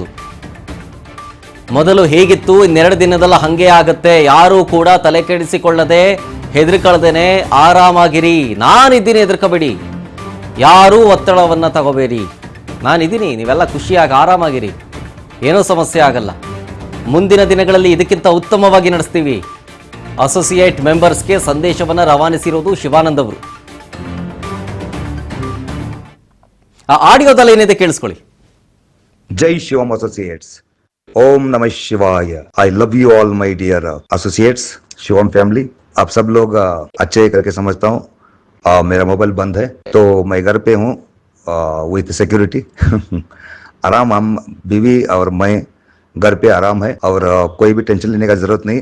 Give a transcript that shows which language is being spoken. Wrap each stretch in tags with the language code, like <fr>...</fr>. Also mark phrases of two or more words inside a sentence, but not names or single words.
<kn>ಮೊದಲು ಹೇಗಿತ್ತು, ಇನ್ನೆರಡು ದಿನದಲ್ಲ ಹಂಗೆ ಆಗತ್ತೆ, ಯಾರೂ ಕೂಡ ತಲೆ ಕೆಡಿಸಿಕೊಳ್ಳದೆ ಹೆದರ್ಕೊಳ್ಳದೇನೆ ಆರಾಮಾಗಿರಿ, ನಾನಿದ್ದೀನಿ, ಹೆದರ್ಕೋಬೇಡಿ, ಯಾರೂ ಒತ್ತಡವನ್ನ ತಗೋಬೇಡಿ, ನಾನಿದ್ದೀನಿ, ನೀವೆಲ್ಲ ಖುಷಿಯಾಗಿ ಆರಾಮಾಗಿರಿ, ಏನೂ ಸಮಸ್ಯೆ ಆಗಲ್ಲ, ಮುಂದಿನ ದಿನಗಳಲ್ಲಿ ಇದಕ್ಕಿಂತ ಉತ್ತಮವಾಗಿ ನಡೆಸ್ತೀವಿ.</kn> <en>associate members</en> <kn>ಸಂದೇಶವನ್ನು ರವಾನಿಸಿರೋದು ಶಿವಾನಂದ್ ಅವರು. ಆ ಆಡಿಯೋದಲ್ಲಿ ಏನಿದೆ ಕೇಳಿಸ್ಕೊಳ್ಳಿ.</kn> <hi>जय शिवम एसोसिएट्स, ओम नमः शिवाय।</hi> <en>I love you all my dear associates, Shivam family.</en> <hi>आप सब लोग अच्छे करके समझता हूँ। मेरा मोबाइल बंद है तो मैं घर पे हूँ</hi> <en>with security.</en> <hi>आराम, हम बीवी और मैं घर पे आराम है और कोई भी टेंशन लेने का जरूरत नहीं।</hi>